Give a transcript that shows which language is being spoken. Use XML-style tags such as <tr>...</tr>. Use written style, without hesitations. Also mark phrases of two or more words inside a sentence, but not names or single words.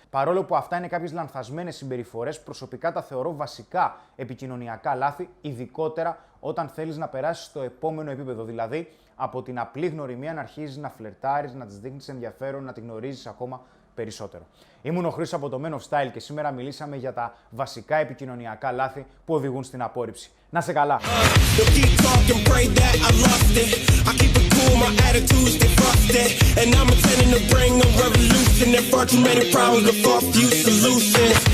<el>Παρόλο που αυτά είναι κάποιες λανθασμένες συμπεριφορές, προσωπικά τα θεωρώ βασικά επικοινωνιακά λάθη, ειδικότερα όταν θέλεις να περάσεις στο επόμενο επίπεδο. Δηλαδή, από την απλή γνωριμία να αρχίζεις να φλερτάρεις, να της δείχνεις ενδιαφέρον, να τη γνωρίζεις ακόμα περισσότερο. Ήμουν ο Χρήστος από το Men of Style και σήμερα μιλήσαμε για τα βασικά επικοινωνιακά λάθη που οδηγούν στην απόρριψη. Να σε καλά!</el> <en>And I'm intending to bring a revolution that brought too many problems, but far few solutions.</en>